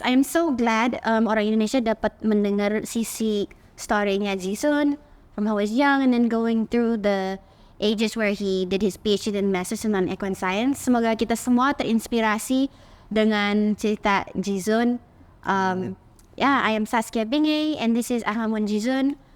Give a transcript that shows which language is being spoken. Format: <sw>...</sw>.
<en>I'm so glad</en> <id>orang Indonesia dapat mendengar sisi story-nya</id> <en>Jisun from how he was young and then going through the ages where he did his PhD and Master's in Equine Science.</en> <id>Semoga kita semua terinspirasi dengan cerita Jisun.</id> <en>I am Saskia Binge and this is Ahamun Jizun.</en>